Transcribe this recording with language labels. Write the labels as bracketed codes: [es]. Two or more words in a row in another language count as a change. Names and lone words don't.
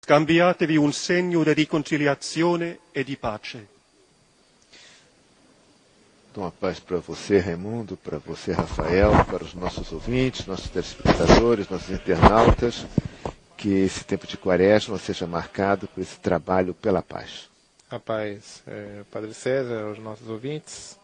[it] Cambiatevi un segno di riconciliazione e di pace. [pt] Então, a paz para você, Raimundo, para você, Rafael, para os nossos ouvintes, nossos telespectadores, nossos internautas, que esse tempo de Quaresma seja marcado por esse trabalho pela paz. A paz, Padre César, aos nossos ouvintes.